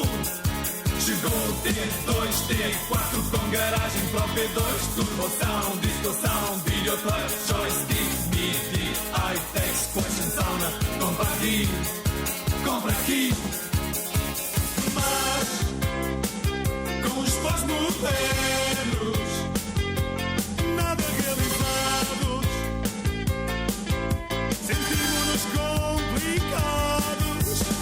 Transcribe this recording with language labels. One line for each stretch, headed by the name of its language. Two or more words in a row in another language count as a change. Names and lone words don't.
Portuguese: Chegou o T2, T4 com garagem própria, 2, turboção, discoção, videoclub, joystick, MIDI, iTex,
English: fashion sauna,
Portuguese: compra aqui. Mas com os pós-modernos nada realizados, sentimos-nos complicados.